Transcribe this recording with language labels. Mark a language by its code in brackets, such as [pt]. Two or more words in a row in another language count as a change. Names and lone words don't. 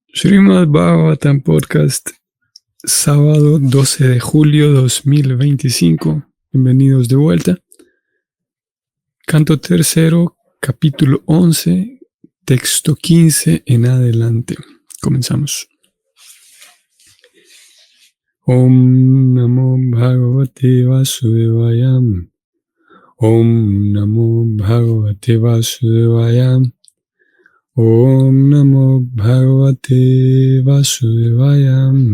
[es] Srimad Bhagavatam Podcast, sábado 12 de julio 2025. Bienvenidos de vuelta. Canto tercero, capítulo 11, texto 15 en adelante. Comenzamos. [sa] ओं नमो भगवते वासुदेवाय. ओं नमो भगवते वासुदेवाय. ओं नमो भगवते वासुदेवाय.